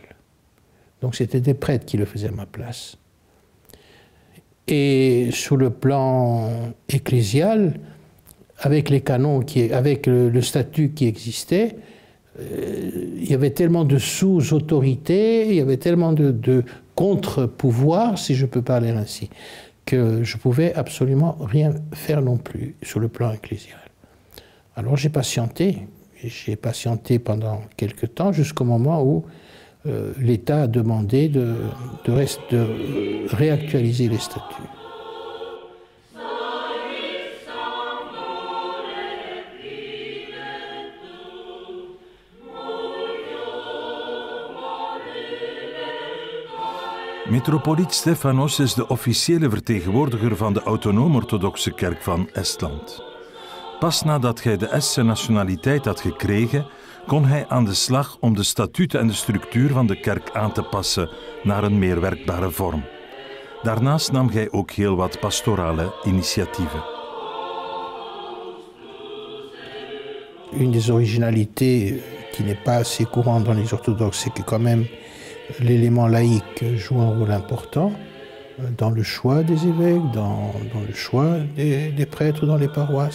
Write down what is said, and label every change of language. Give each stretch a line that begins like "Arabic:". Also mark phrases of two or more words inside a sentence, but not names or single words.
French: Donc c'était des prêtres qui le faisaient à ma place. Et sur le plan ecclésial, avec les canons, avec le statut qui existait, il y avait tellement de sous-autorités, il y avait tellement de contre-pouvoirs, si je peux parler ainsi, que je ne pouvais absolument rien faire non plus sur le plan ecclésial. Alors j'ai patienté pendant quelque temps, jusqu'au moment où l'État a demandé de réactualiser les statuts.
Dutch: Metropoliet Stefanos is de officiële vertegenwoordiger van de autonoom-orthodoxe kerk van Estland. Pas nadat hij de Estse nationaliteit had gekregen, kon hij aan de slag om de statuten en de structuur van de kerk aan te passen naar een meer werkbare vorm. Daarnaast nam hij ook heel wat pastorale initiatieven.
French: Une des originalités qui n'est pas assez courante dans les orthodoxes, c'est que quand même l'élément laïque joue un rôle important dans le choix des évêques, dans le choix des prêtres dans les paroisses.